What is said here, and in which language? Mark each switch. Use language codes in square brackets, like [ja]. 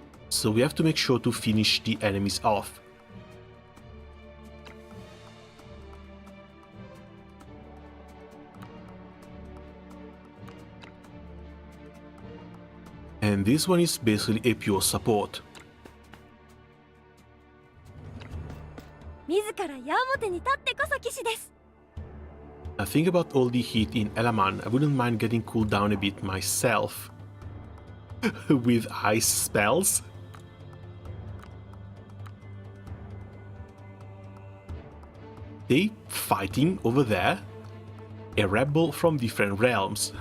[en] So we have to make sure to finish the enemies off. And this one is basically a pure support. [ja] 自ら矢面に立ってこそ騎士です。 [en] Think about all the heat in Elaman. I wouldn't mind getting cooled down a bit myself. With ice spells? They fighting over there? A rebel from different realms.